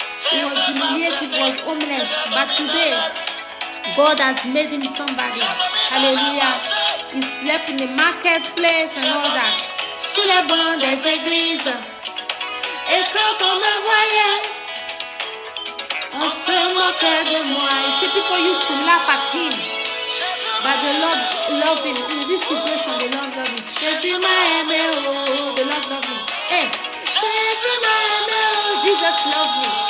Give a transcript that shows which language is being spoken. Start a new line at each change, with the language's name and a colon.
English: He was humiliated, was homeless. But today, God has made him somebody. Hallelujah. He slept in the marketplace and all that.
French: Sous les bancs des églises. Et quand on me voyait, on se moquait de moi.
English: You see, people used to laugh at him. But the Lord loved him. In this situation, the Lord loved him.
French: Jésus m'a aimé,
English: oh, the Lord loved him. Hey,
French: Jésus m'a aimé,
English: oh, Jesus loved me.